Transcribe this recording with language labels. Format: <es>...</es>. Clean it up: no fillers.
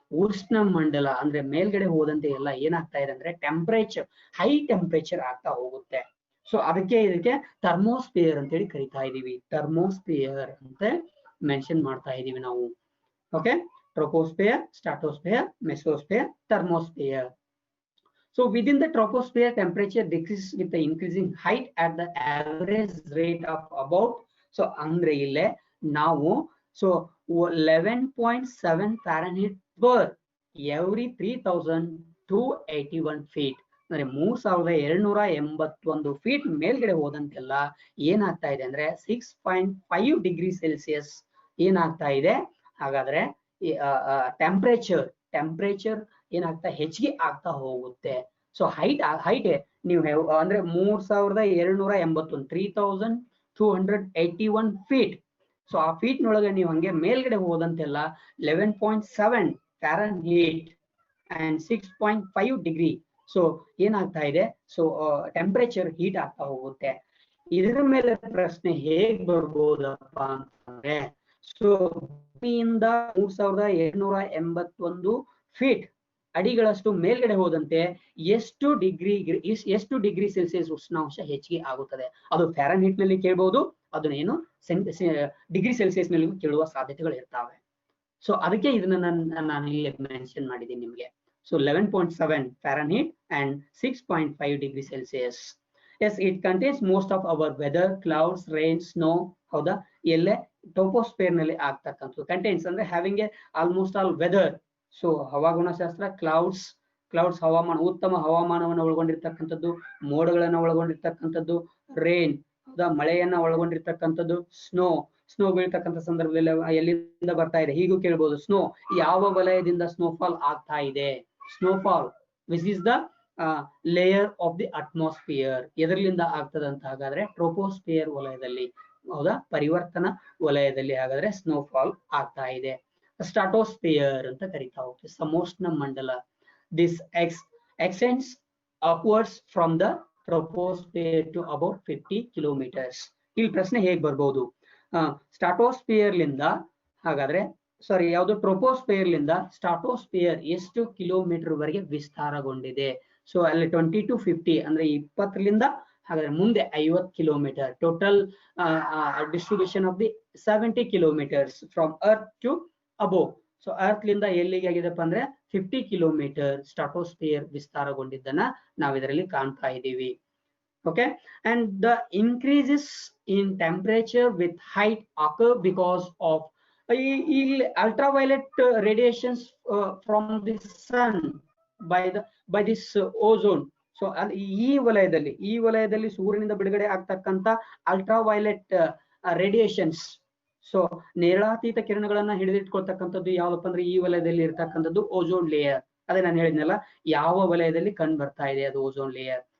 <kn>ಉಷ್ಣ ಮಂಡಲ ಅಂದ್ರೆ ಮೇಲ್ಗಡೆ ಹೋದಂತೆ ಎಲ್ಲ ಏನಾಗ್ತಾ ಇದೆ ಅಂದ್ರೆ ಟೆಂಪರೇಚರ್, ಹೈ ಟೆಂಪರೇಚರ್ ಆಗ್ತಾ ಹೋಗುತ್ತೆ. ಸೊ ಅದಕ್ಕೆ ಇದಕ್ಕೆ ಥರ್ಮೋಸ್ಫಿಯರ್ ಅಂತೇಳಿ ಕರಿತಾ ಇದೀವಿ, ಥರ್ಮೋಸ್ಫಿಯರ್ ಅಂತ ಮೆನ್ಷನ್ ಮಾಡ್ತಾ ಇದೀವಿ ನಾವು. Okay, troposphere, stratosphere, ಮೆಸೋಸ್ಫಿಯರ್, thermosphere.</kn> <en>So within the troposphere, temperature decreases with the increasing height at the average rate of about, so andre ille ನಾವು so 11.7 Fahrenheit per every 3281 feet,</en> <kn>ಅಂದ್ರೆ 3281 feet ಮೇಲ್ಗಡೆ ಹೋದಂತೆಲ್ಲ ಏನಾಗ್ತಾ ಇದೆ</kn> <en>ಅಂದ್ರೆ 6.5 degree Celsius ಏನಾಗ್ತಾ ಇದೆ.</en> <kn>ಹಾಗಾದ್ರೆ temperature ಏನಾಗ್ತಾ ಹೆಚ್ಚಿಗೆ ಆಗ್ತಾ ಹೋಗುತ್ತೆ. ಸೊ ಹೈಟ್ ನೀವು ಅಂದ್ರೆ 3281 3281 ಫೀಟ್. ಸೊ ಆ ಫೀಟ್ ನೊಳಗೆ ನೀವು ಹಂಗೆ ಮೇಲ್ಗಡೆ ಹೋದಂತೆಲ್ಲ 11.7 ಫ್ಯಾರನ್ಹೀಟ್ ಅಂಡ್ 6.5 ಡಿಗ್ರಿ. ಸೊ ಏನಾಗ್ತಾ ಇದೆ, ಸೊ ಟೆಂಪರೇಚರ್ ಹೀಟ್ ಆಗ್ತಾ ಹೋಗುತ್ತೆ. ಇದರ ಮೇಲೆ ಪ್ರಶ್ನೆ ಹೇಗ್ ಬರ್ಬೋದಪ್ಪ ಅಂತಂದ್ರೆ, ಸೊ ಭೂಮಿಯಿಂದ 3281 ಫೀಟ್ ಅಡಿಗಳಷ್ಟು ಮೇಲ್ಗಡೆ ಹೋದಂತೆ ಎಷ್ಟು ಡಿಗ್ರಿ ಸೆಲ್ಸಿಯಸ್ ಉಷ್ಣಾಂಶ ಹೆಚ್ಚಿಗೆ ಆಗುತ್ತದೆ. ಅದು ಫ್ಯಾರನ್ಹೀಟ್ ನಲ್ಲಿ ಕೇಳಬಹುದು, ಅದನ್ನ ಏನು ಡಿಗ್ರಿ ಸೆಲ್ಸಿಯಸ್ ನಲ್ಲಿ ಕೇಳುವ ಸಾಧ್ಯತೆಗಳು ಇರ್ತಾವೆ. ಸೊ ಅದಕ್ಕೆ ಇದನ್ನ ನಾನು ಇಲ್ಲಿ ಮೆನ್ಷನ್ ಮಾಡಿದ್ದೀನಿ ನಿಮ್ಗೆ.</kn> <en>So 11.7 Fahrenheit and 6.5 degree Celsius. Yes, it contains most of our weather, clouds, rain, snow.</en> <kn>ಹೌದಾ, ಎಲ್ಲೇ ಟೋಪೋಸ್ಫಿಯರ್ ನಲ್ಲಿ ಆಗ್ತಕ್ಕಂಥದ್ದು. ಕಂಟೈನ್ಸ್ ಅಂದ್ರೆ</kn> <en>Having a almost all weather.</en> <kn>So ಹವಾಗುಣಶಾಸ್ತ್ರ, clouds ಹವಾಮಾನ, ಉತ್ತಮ ಹವಾಮಾನವನ್ನು ಒಳಗೊಂಡಿರ್ತಕ್ಕಂಥದ್ದು, ಮೋಡಗಳನ್ನ ಒಳಗೊಂಡಿರ್ತಕ್ಕಂಥದ್ದು, ರೇನ್ ಹೌದಾ, ಮಳೆಯನ್ನ ಒಳಗೊಂಡಿರ್ತಕ್ಕಂಥದ್ದು, ಸ್ನೋ ಬೀಳ್ತಕ್ಕಂಥ ಸಂದರ್ಭದಲ್ಲಿ ಎಲ್ಲಿಂದ ಬರ್ತಾ ಇದೆ ಹೀಗೂ ಕೇಳ್ಬೋದು. ಸ್ನೋ ಯಾವ ವಲಯದಿಂದ ಸ್ನೋಫಾಲ್ ಆಗ್ತಾ ಇದೆ,</kn> <en>snowfall which is the layer of the atmosphere,</en> <kn>ಎದರ್ಲಿಂದ ಆಗ್ತದೆ ಅಂತ ಹಾಗಾದ್ರೆ ಟ್ರೋಪೋಸ್ಫಿಯರ್ ವಲಯದಲ್ಲಿ, ಹೌದಾ, ಪರಿವರ್ತನಾ ವಲಯದಲ್ಲಿ ಹಾಗಾದ್ರೆ ಸ್ನೋಫಾಲ್ ಆಗ್ತಾ ಇದೆ. ಸ್ಟ್ರಾಟೋಸ್ಫಿಯರ್ ಅಂತ ಕರಿತಾ ಹೋಗ್ತೀವಿ, ಸಮೋಷ್ಣ ಮಂಡಲ.</kn> <en>This extends upwards from the troposphere to about 50 kilometers.</en> <kn>ಇಲ್ಲಿ ಪ್ರಶ್ನೆ ಹೇಗ್ ಬರ್ಬೋದು, ಸ್ಟ್ರಾಟೋಸ್ಫಿಯರ್ ಲಿಂದ ಹಾಗಾದ್ರೆ ಸಾರಿ ಯಾವುದು ಟ್ರೋಪೋಸ್ಫಿಯರ್ ಲಿಂದ ಸ್ಟ್ರಾಟೋಸ್ಫಿಯರ್ ಎಷ್ಟು ಕಿಲೋಮೀಟರ್ ವರೆಗೆ ವಿಸ್ತಾರಗೊಂಡಿದೆ. ಸೊ ಅಲ್ಲಿ 20 to 50 ಅಂದ್ರೆ 20ರಿಂದ ಹಾಗಾದ್ರೆ ಮುಂದೆ</kn> <en>50 kilometre total distribution of the 70 kilometres from earth to above.</en> <kn>So earth ಲಿಂದ ಎಲ್ಲಿಗೆ ಆಗಿದೆಪ್ಪ ಅಂದ್ರೆ 50 ಕಿಲೋಮೀಟರ್ ಸ್ಟ್ರಾಟೋಸ್ಫಿಯರ್ ವಿಸ್ತಾರಗೊಂಡಿದ್ದನ್ನ ನಾವು ಇದರಲ್ಲಿ ಕಾಣ್ತಾ ಇದ್ದೀವಿ.</kn> <en>Okay, and the increases in temperature with height occur because of ultraviolet radiations from the sun by this ozone.</en> <kn>So ಈ ವಲಯದಲ್ಲಿ ಸೂರ್ಯನಿಂದ ಬಿಡುಗಡೆ ಆಗ್ತಕ್ಕಂತ ಅಲ್ಟ್ರಾವೈಲೆಟ್ ರೇಡಿಯೇಷನ್ಸ್, ಸೊ ನೇರಳಾತೀತ ಕಿರಣಗಳನ್ನ ಹಿಡಿದಿಟ್ಕೊಳ್ತಕ್ಕಂಥದ್ದು ಯಾವಪ್ಪ ಅಂದ್ರೆ ಈ ವಲಯದಲ್ಲಿ ಇರ್ತಕ್ಕಂಥದ್ದು ಓಝೋನ್ ಲೇಯರ್. ಅದೇ ನಾನು ಹೇಳಿದ್ನಲ್ಲ, ಯಾವ ವಲಯದಲ್ಲಿ ಕಂಡು ಬರ್ತಾ ಇದೆ ಅದು ಓಝೋನ್ ಲೇಯರ್.</kn>